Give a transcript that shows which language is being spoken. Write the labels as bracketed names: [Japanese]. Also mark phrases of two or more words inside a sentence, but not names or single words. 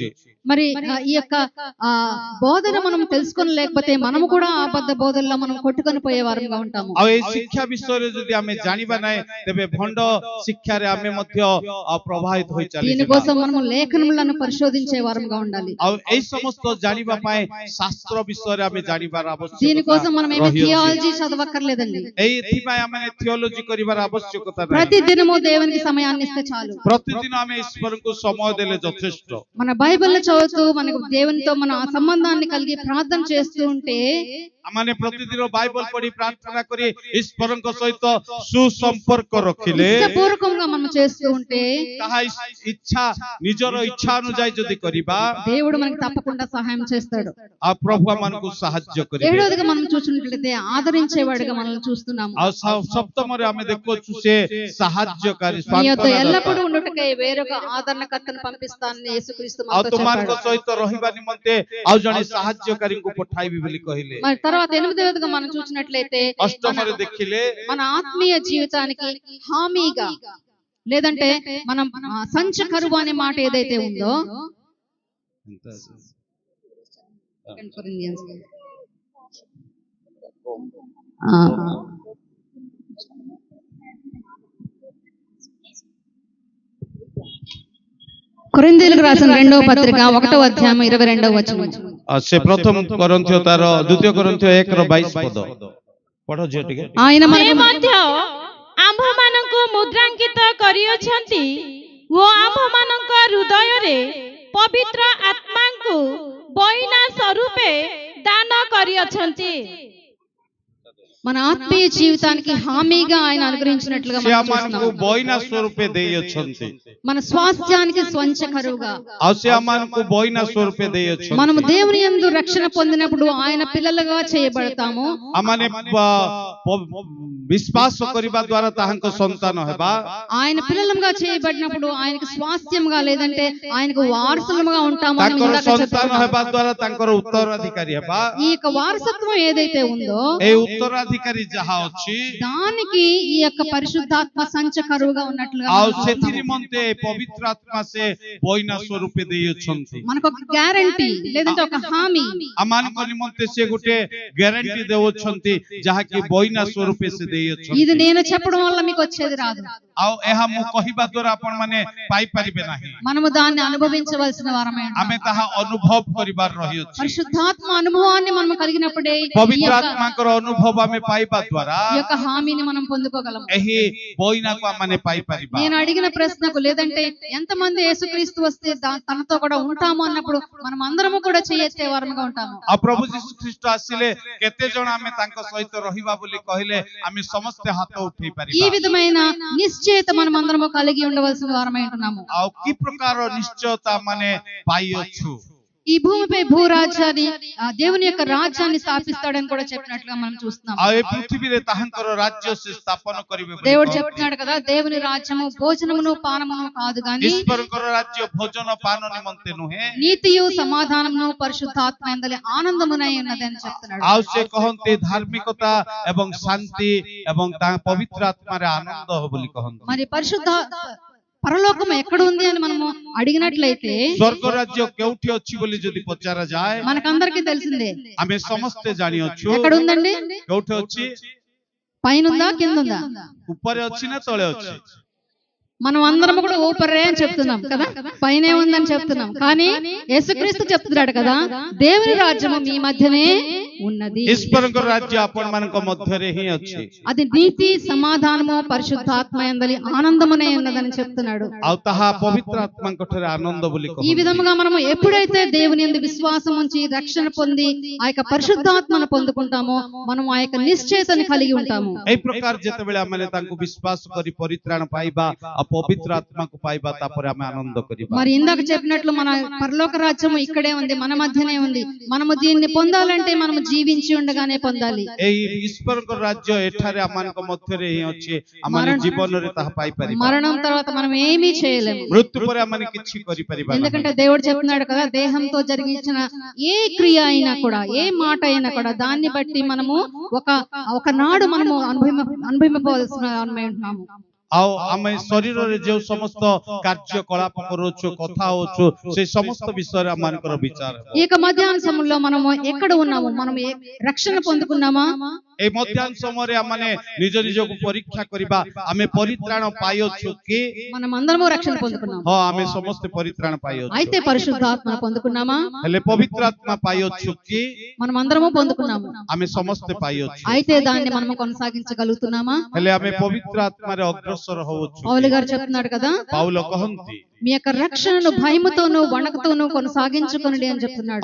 [Telugu] మరి ఈ యొక్క బోధన మనం తెలుసుకొని లేకపోతే మనము కూడా అబద్ధ బోధల్లో మనం కొట్టుకొని పోయే వారంగా ఉంటాము. [Odia] ଆଉ ଏଇ ଶିକ୍ଷା ବିଷୟରେ ଯଦି ଆମେ ଜାଣିବା ନାହିଁ, ତେବେ ଭଣ୍ଡ ଶିକ୍ଷାରେ ଆମେ ମଧ୍ୟ ପ୍ରଭାବିତ ହୋଇ ଚାଲିଯିବା। [Telugu] దీనికోసం మనము లేఖనములను పరిశోధించే వారంగా ఉండాలి. [Odia] ଆଉ ଏଇ ସମସ୍ତ ଜାଣିବା ପାଇଁ ଶାସ୍ତ୍ର ବିଷୟରେ ଆମେ ଜାଣିବାର ଆବଶ୍ୟକତା [Telugu] దీనికోసం మనం ఏమి థియాలజీ చదవక్కర్లేదండి. [Odia] ଏଇଥିପାଇଁ ଆମେ థియోలజీ କରିବାର ଆବଶ୍ୟକତା ନାହିଁ। [Telugu] ప్రతి దినము దేవునికి సమయాన్ని ఇస్తే చాలు. [Odia] ପ୍ରତିଦିନ ଆମେ ଈଶ୍ୱରଙ୍କୁ ସମୟ ଦେଲେ ଯଥେଷ୍ଟ। [Telugu] మన బైబిల్ చదువుతూ మనకు దేవునితో మన సంబంధాన్ని కలిగి ప్రార్థన చేస్తూ ఉంటే, [Odia] ମାନେ ପ୍ରତିଦିନ ବାଇବଲ ପଢି ପ୍ରାର୍ଥନା କରି ଈଶ୍ୱରଙ୍କ ସହିତ ସୁସମ୍ପର୍କ ରଖିଲେ, [Telugu] ఇష్టపూర్వకంగా మనం చేస్తూ ఉంటే [Odia] ତାହା ଇଚ୍ଛା, ନିଜର ଇଚ୍ଛା ଅନୁଯାୟୀ ଯଦି କରିବା, [Telugu] దేవుడు మనకి తప్పకుండా సహాయం చేస్తాడు. [Odia] ଆଉ ପ୍ରଭୁ ଆମମାନଙ୍କୁ ସାହାଯ୍ୟ କରିବେ। [Telugu] ఏడవదిగా మనం చూసినట్లయితే ఆదరించేవాడిగా మనం చూస్తున్నాము. [Odia] ଆଉ ସପ୍ତମରେ ଆମେ ଦେଖୁଛୁ ସେ ସାହାଯ୍ୟକାରୀ, [Telugu] నీతో [Odia] ସ୍ୱାନ୍ତନାଦାତା। [Telugu] ఎల్లప్పుడూ ఉండుటకై వేరొక ఆదరణకర్తను పంపిస్తానని యేసుక్రీస్తు [Odia] ଆଉ [Telugu] మనతో [Odia] ତୁମମାନଙ୍କ [Telugu] చెప్పాడు. [Odia] ସହିତ ରହିବା ନିମନ୍ତେ ଆଉ ଜଣେ ସାହାଯ୍ୟକାରୀଙ୍କୁ ପଠାଇବି ବୋଲି କହିଲେ। [Telugu] మరి తర్వాత ఎనిమిదవదిగా మనం చూసినట్లయితే [Odia] ଅଷ୍ଟମରେ ଦେଖିଲେ [Telugu] మన ఆత్మీయ జీవితానికి హామీగా లేదంటే మనం సంచ కరువు అనే మాట ఏదైతే ఉందో, కొరింథీయులకు రాసిన 2వ పత్రిక 1వ అధ్యాయం 22వ వచనం. [Odia] ସେ ପ୍ରଥମ କରନ୍ଥିୟ ତାର ଦ୍ୱିତୀୟ କରନ୍ଥିୟ 1ର 22 ପଦ ପଢ ଝିଅ ଟିକେ। [Telugu] ఆయన [Odia] ସେ [Telugu] మనకు [Odia] ମଧ୍ୟ ଆମ୍ଭମାନଙ୍କୁ ମୁଦ୍ରାଙ୍କିତ କରିଅଛନ୍ତି ଓ ଆମ୍ଭମାନଙ୍କ ହୃଦୟରେ ପବିତ୍ର ଆତ୍ମାଙ୍କୁ ବଇନା ସ୍ୱରୂପେ ଦାନ କରିଅଛନ୍ତି। [Telugu] మన ఆత్మీయ జీవితానికి హామీగా ఆయన అనుగ్రహించినట్లుగా [Odia] ସେ [Telugu] మనం [Odia] ଆମମାନଙ୍କୁ [Telugu] చూస్తున్నాం. [Odia] ବଇନା ସ୍ୱରୂପେ ଦେଇଅଛନ୍ତି। [Telugu] మన స్వాస్థ్యానికి స్వంచ కరువుగా [Odia] ଆଉ ସେ ଆମମାନଙ୍କୁ ବଇନା ସ୍ୱରୂପେ ଦେଇଅଛନ୍ତି। [Telugu] మనము దేవుని యందు రక్షణ పొందినప్పుడు ఆయన పిల్లలుగా చేయబడతాము. [Odia] ଆମମାନେ ବିଶ୍ୱାସ କରିବା ଦ୍ୱାରା ତାହାଙ୍କ ସନ୍ତାନ ହେବା। [Telugu] ఆయన పిల్లలుగా చేయబడినప్పుడు ఆయనకు స్వాస్థ్యంగా లేదంటే ఆయనకు వారసులుగా ఉంటాము అని [Odia] ତାଙ୍କର [Telugu] ఇందాక [Odia] ସନ୍ତାନ [Telugu] చెప్పుకున్నాం. [Odia] ହେବା ଦ୍ୱାରା ତାଙ୍କର ଉତ୍ତରାଧିକାରୀ ହେବା। [Telugu] ఈ యొక్క వారసత్వం ఏదైతే ఉందో [Odia] এই ଉତ୍ତରାଧିକାରୀ ଯାହା ଅଛି, [Telugu] దానికి ఈ యొక్క పరిశుద్ధాత్మ సంచ కరువుగా ఉన్నట్లుగా [Odia] ଆଉ [Telugu] మనం [Odia] ସେଥି [Telugu] చూస్తున్నాము. [Odia] ନିମନ୍ତେ ପବିତ୍ର ଆତ୍ମା ସେ ବଇନା ସ୍ୱରୂପେ ଦେଇଅଛନ୍ତି। [Telugu] మనకు ఒక గ్యారంటీ లేదంటే ఒక హామీ. [Odia] ଆମମାନଙ୍କ ନିମନ୍ତେ ସେ ଗୋଟେ ଗ୍ୟାରେଣ୍ଟି ଦେଉଛନ୍ତି, ଯାହାକି ବଇନା ସ୍ୱରୂପେ ସେ ଦେଇଅଛନ୍ତି। [Telugu] ఇది నేను చెప్పడం వల్ల మీకు వచ్చేది రాదు. [Odia] ଆଉ ଏହା ମୁଁ କହିବା ଦ୍ୱାରା ଆପଣ ମାନେ ପାଇପାରିବେ ନାହିଁ। [Telugu] మనము దాన్ని అనుభవించవలసిన వారమే. [Odia] ଆମେ ତାହା ଅନୁଭବ କରିବାର ରହିଅଛି। [Telugu] పరిశుద్ధాత్మ అనుభవాన్ని మనం కలిగినప్పుడే ఈ [Odia] ପବିତ୍ର [Telugu] యొక్క- [Odia] ଆତ୍ମାଙ୍କର ଅନୁଭବ ଆମେ ପାଇବା ଦ୍ୱାରା [Telugu] ఈ యొక్క హామీని మనం పొందుకోగలం. [Odia] ଏହି ବଇନାକୁ ଆମେ ପାଇପାରିବା। [Telugu] నేను అడిగిన ప్రశ్నకు లేదంటే ఎంతమంది యేసుక్రీస్తు వస్తే తనతో కూడా ఉంటాము అన్నప్పుడు మనం అందరము కూడా చేయెత్తే వారముగా ఉంటాము. [Odia] ଆଉ ପ୍ରଭୁ ଯୀଶୁ ଖ୍ରୀଷ୍ଟ ଆସିଲେ କେତେ ଜଣ ଆମେ ତାଙ୍କ ସହିତ ରହିବା ବୋଲି କହିଲେ ଆମେ ସମସ୍ତେ ହାତ ଉଠେଇ [Telugu] ఈ [Odia] ପାରିବା। [Telugu] విధమైన నిశ్చయత మనం అందరము కలిగి ఉండవలసిన వారమై ఉంటున్నాము. [Odia] ଆଉ କି ପ୍ରକାର ନିଶ୍ଚୟତା ମାନେ ପାଇଅଛୁ। [Telugu] ఈ భూమిపై భూరాజ్యాన్ని దేవుని యొక్క రాజ్యాన్ని స్థాపిస్తాడని కూడా చెప్పినట్లుగా మనం చూస్తున్నాం. [Odia] ଆଉ ଏ ପୃଥିବୀରେ ତାହାଙ୍କର ରାଜ୍ୟ ସେ ସ୍ଥାପନ କରିବେ ବୋଲି [Telugu] దేవుడు [Odia] କହନ୍ତି। [Telugu] చెప్తున్నాడు కదా, దేవుని రాజ్యము భోజనమును పానమును కాదు గాని [Odia] ଈଶ୍ୱରଙ୍କର ରାଜ୍ୟ ଭୋଜନ ପାନ ନିମନ୍ତେ ନୁହେଁ। [Telugu] నీతియు సమాధానమును పరిశుద్ధాత్మ యందలి ఆనందమునై ఉన్నది అని చెప్తున్నాడు. [Odia] ଆଉ ସେ କହନ୍ତି ଧାର୍ମିକତା ଏବଂ ଶାନ୍ତି ଏବଂ ତା ପବିତ୍ର ଆତ୍ମାରେ ଆନନ୍ଦ ବୋଲି କହନ୍ତି। [Telugu] మరి పరలోకం ఎక్కడ ఉంది అని మనము అడిగినట్లయితే [Odia] ସ୍ୱର୍ଗ ରାଜ୍ୟ କେଉଁଠି ଅଛି ବୋଲି ଯଦି ପଚରା ଯାଏ [Telugu] మనకందరికీ తెలిసిందే. [Odia] ଆମେ ସମସ୍ତେ ଜାଣି ଅଛୁ [Telugu] ఎక్కడ ఉందండి? [Odia] କେଉଁଠି ଅଛି [Telugu] పైన ఉందా కింద ఉందా? [Odia] ଉପର ଅଛି ନା ତଳେ ଅଛି [Telugu] మనం అందరం కూడా ఊపరే అని చెప్తున్నాం కదా, పైనే ఉందని చెప్తున్నాం. కానీ యేసుక్రీస్తు చెప్తున్నాడు కదా, దేవుని రాజ్యము మీ మధ్యనే ఉన్నది, [Odia] ଈଶ୍ୱରଙ୍କ ରାଜ୍ୟ ଆପଣ ମାନଙ୍କ ମଧ୍ୟ ରେ ହିଁ ଅଛି [Telugu] అది నీతి సమాధానము పరిశుద్ధాత్మ యందలి ఆనందమునే ఉన్నదని చెప్తున్నాడు. [Odia] ଆ ତାହା ପବିତ୍ର ଆତ୍ମାଙ୍କ ଠାରେ ଆନନ୍ଦ ବୋଲି [Telugu] ఈ [Odia] कहू [Telugu] విధముగా మనము ఎప్పుడైతే దేవుని యందు విశ్వాసం ఉంచి రక్షణ పొంది ఆ యొక్క పరిశుద్ధాత్మను పొందుకుంటామో మనం ఆ యొక్క నిశ్చయతను కలిగి ఉంటాము. [Odia] ଏ ପ୍ରକାର ଯେତେବେଳେ ଆମେ ତାଙ୍କୁ ବିଶ୍ୱାସ କରି ପରିତ୍ରାଣ ପାଇବା ଆ ପବିତ୍ର ଆତ୍ମା କୁ ପାଇବା ତାପରେ ଆମେ ଆନନ୍ଦ କରିବା. [Telugu] మరి ఇందాక చెప్పినట్లు మన పరలోక రాజ్యము ఇక్కడే ఉంది, మన మధ్యనే ఉంది. మనము దీన్ని పొందాలంటే మనము జీవించి ఉండగానే పొందాలి. [Odia] ଏ ଈଶ୍ୱରଙ୍କ ରାଜ୍ୟ ଏଠାରେ ଆମମାନଙ୍କ ମଧ୍ୟ ରେ ହିଁ ଅଛି, ଆମମାନେ ଜୀବନ ରେ ତାହା ପାଇ ପାରିବା. [Telugu] మరణం తర్వాత మనం ఏమీ చేయలేము. [Odia] ମୃତ୍ୟୁ ପରେ ଆମମାନେ କିଛି କରି ପାରିବା. [Telugu] ఎందుకంటే దేవుడు చెప్తున్నాడు కదా, దేహంతో జరిగించిన ఏ క్రియ అయినా కూడా ఏ మాట అయినా కూడా దాన్ని బట్టి మనము ఒకనాడు మనము అనుభవింపవలసిన ఉన్నాము. [Odia] ଆଉ ଆମେ ଶରୀର ରେ ଯେ ସମସ୍ତ କାର୍ଯ୍ୟକଳାପ କରୁଛୁ କଥା ହେଉଛୁ ସେ ସମସ୍ତ ବିଷୟ ରେ ଆମମାନଙ୍କର ବିଚାର. [Telugu] ఈ యొక్క మధ్యాహ్న సమయంలో మనము ఎక్కడ ఉన్నాము? మనం రక్షణ పొందుకున్నామా? [Odia] ଏ ମଧ୍ୟାହ୍ନ ସମୟ ରେ ଆମମାନେ ନିଜ ନିଜ କୁ ପରୀକ୍ଷା କରିବା, ଆମେ ପରିତ୍ରାଣ ପାଇଛୁ କି [Telugu] మనం అందరము రక్షణ పొందుకున్నాము. [Odia] ହଁ ଆମେ ସମସ୍ତ ପରିତ୍ରାଣ ପାଇଛୁ. [Telugu] అయితే పరిశుద్ధాత్మను పొందుకున్నామా? [Odia] ହେଲେ ପବିତ୍ର ଆତ୍ମା ପାଇଛୁ କି [Telugu] మనం అందరము పొందుకున్నాము. [Odia] ଆମେ ସମସ୍ତ ପାଇଛୁ. [Telugu] అయితే దాన్ని మనము కొనసాగించగలుగుతున్నామా? [Odia] ହେଲେ ଆମେ ପବିତ୍ର ଆତ୍ମା ରେ ଅଗ୍ରସର ହେଉଛୁ. [Telugu] పౌలు గారు చెప్తున్నాడు కదా, [Odia] ପାଉଲ କହନ୍ତି [Telugu] మీ యొక్క రక్షణను భయముతోను వణకుతోను కొనసాగించుకొనండి అని చెప్తున్నాడు.